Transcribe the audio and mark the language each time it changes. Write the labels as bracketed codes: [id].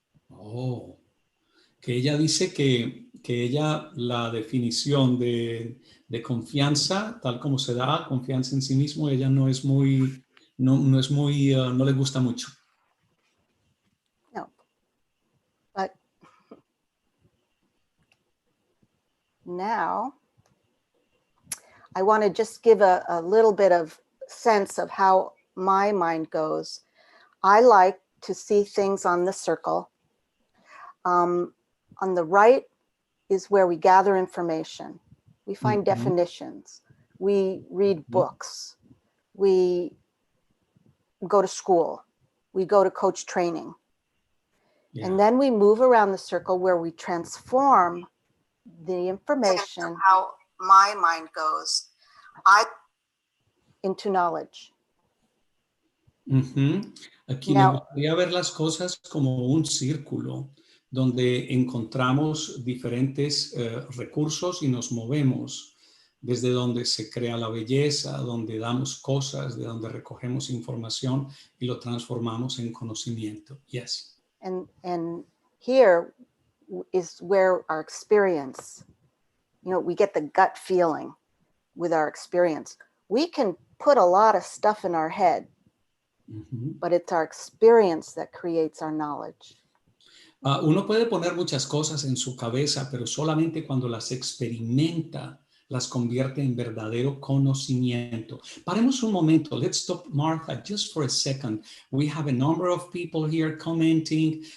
[es] Oh, que ella dice que ella la definición de confianza, tal como se da, confianza en sí mismo, ella no es muy, no le gusta mucho. [en] No, but now I want to just give a little bit of sense of how my mind goes. I like to see things on the circle. On the right is where we gather information. We find definitions. We read books. We go to school. We go to coach training. Yeah. And then we move around the circle where we transform the information, how my mind goes, into knowledge. [es] Aquí me gustaría ver las cosas como un círculo donde encontramos diferentes recursos y nos movemos desde donde se crea la belleza, donde damos cosas, de donde recogemos información y lo transformamos en conocimiento. [en] Yes. And here is where our experience, we get the gut feeling with our experience. We can put a lot of stuff in our head, but it's our experience that creates our knowledge. [es] Uno puede poner muchas cosas en su cabeza, pero solamente cuando las experimenta, las convierte en verdadero conocimiento. Paremos un momento. [en] Let's stop, Martha, just for a second. We have a number of people here commenting.